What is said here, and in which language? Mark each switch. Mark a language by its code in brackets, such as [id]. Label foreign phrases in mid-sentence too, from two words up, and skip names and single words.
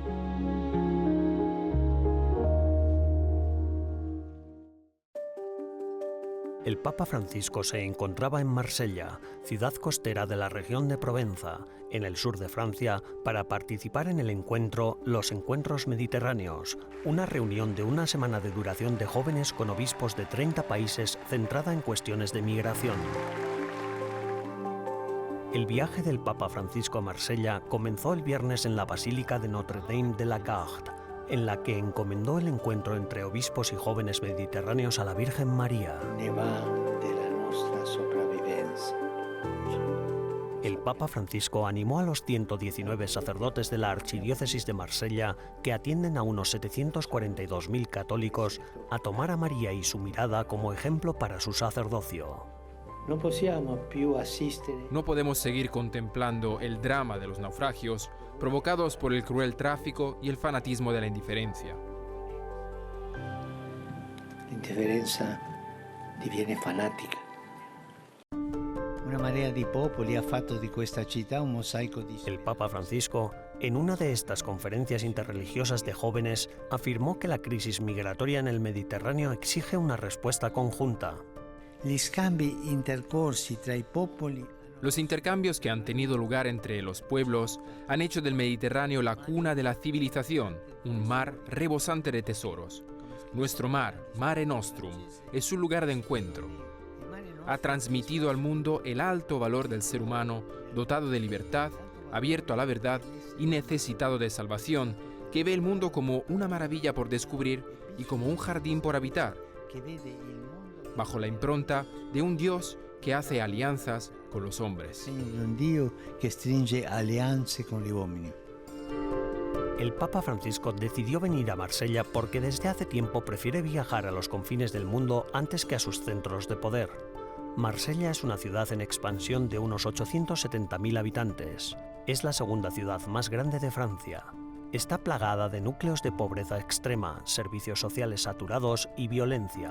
[es] El Papa Francisco se encontraba en Marsella, ciudad costera de la región de Provenza, en el sur de Francia, para participar en el encuentro Los Encuentros Mediterráneos, una reunión de una semana de duración de jóvenes con obispos de 30 países centrada en cuestiones de migración. El viaje del Papa Francisco a Marsella comenzó el viernes en la Basílica de Notre-Dame de la Garde, en la que encomendó el encuentro entre obispos y jóvenes mediterráneos a la Virgen María. [it] Ne va della nostra sopravvivenza. [es] El Papa Francisco animó a los 119 sacerdotes de la Archidiócesis de Marsella, que atienden a unos 742.000 católicos, a tomar a María y su mirada como ejemplo para su sacerdocio. [it] Non possiamo più assistere. [es] No podemos seguir contemplando el drama de los naufragios provocados por el cruel tráfico y el fanatismo de la indiferencia. [it] L'indifferenza diviene fanatica. Una marea di popoli ha fatto di questa città un mosaico di... [es] El Papa Francisco, en una de estas conferencias interreligiosas de jóvenes, afirmó que la crisis migratoria en el Mediterráneo exige una respuesta conjunta. [it] Gli scambi intercorsi tra i popoli. [es] Los intercambios que han tenido lugar entre los pueblos han hecho del Mediterráneo la cuna de la civilización, un mar rebosante de tesoros. Nuestro mar, Mare Nostrum, es un lugar de encuentro. Ha transmitido al mundo el alto valor del ser humano, dotado de libertad, abierto a la verdad y necesitado de salvación, que ve el mundo como una maravilla por descubrir y como un jardín por habitar, bajo la impronta de un Dios que hace alianzas con los hombres. [it] Un Dio che stringe alleanze con gli uomini. [es] El Papa Francisco decidió venir a Marsella porque desde hace tiempo prefiere viajar a los confines del mundo antes que a sus centros de poder. Marsella es una ciudad en expansión de unos 870.000 habitantes. Es la segunda ciudad más grande de Francia. Está plagada de núcleos de pobreza extrema, servicios sociales saturados y violencia.